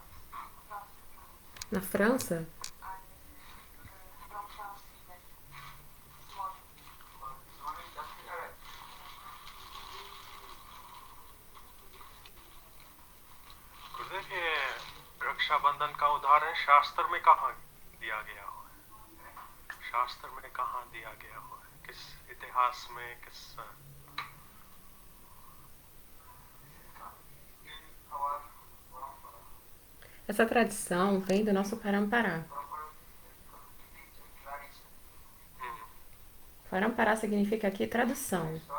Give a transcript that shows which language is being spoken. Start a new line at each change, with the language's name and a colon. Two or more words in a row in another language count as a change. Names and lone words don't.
Portuguese: Na França?
Hindi: गुरुदेव ये रक्षाबंधन का उदाहरण शास्त्र में कहाँ दिया गया हुआ है? शास्त्र में कहाँ दिया गया हुआ है? किस इतिहास में किस
Portuguese: Essa tradição vem do nosso Parampará. Parampará significa aqui tradução.